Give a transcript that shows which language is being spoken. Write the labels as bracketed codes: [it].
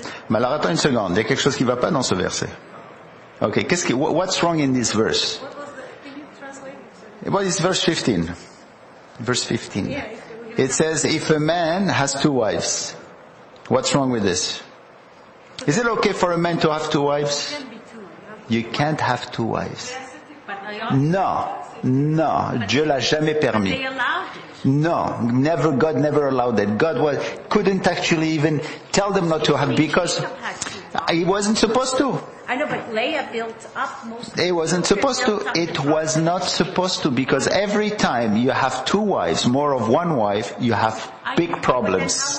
[fr] Mais alors attends une seconde, il y a quelque chose qui ne va pas dans ce verset. [en] Okay, what's wrong in this verse? Can you translate it? What is verse 15? Verse 15. It says, if a man has 2 wives, what's wrong with this? Is it okay for a man to have 2 wives? You can't have 2 wives. [fr] No, Dieu l'a jamais permis. [en] No, God never allowed that. God couldn't actually even tell them not to have, because he wasn't supposed to. I know, but Leah built up most. It wasn't supposed to. It was not supposed to, because every time you have 2 wives, more of 1 wife, you have big problems.